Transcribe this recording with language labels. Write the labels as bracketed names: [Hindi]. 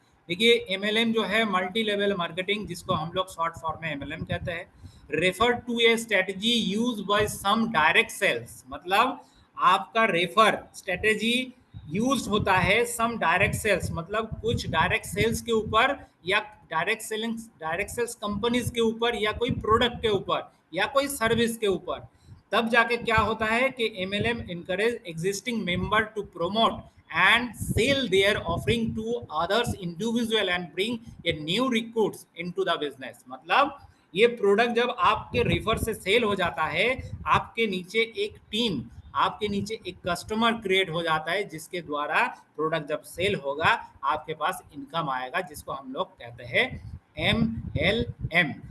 [Hindi] देखिए MLM जो है मल्टी लेवल मार्केटिंग, जिसको हम लोग शॉर्ट फॉर्म में MLM कहते हैं, refer to A strategy use by some direct sales, मतलब आपका रेफर स्ट्रेटेजी यूज होता है सम डायरेक्ट सेल्स, मतलब कुछ डायरेक्ट सेल्स के ऊपर या डायरेक्ट सेल्स कंपनीज के ऊपर या कोई प्रोडक्ट के ऊपर या कोई सर्विस के ऊपर। [English] तब जाके क्या होता है कि MLM encourage existing member to promote and sell their offering to others individual and bring a new recruits into the business। [Hindi] मतलब ये प्रोडक्ट जब आपके रेफर से सेल हो जाता है, आपके नीचे एक टीम, आपके नीचे एक कस्टमर क्रिएट हो जाता है, जिसके द्वारा प्रोडक्ट जब सेल होगा आपके पास इनकम आएगा, जिसको हम लोग कहते हैं MLM।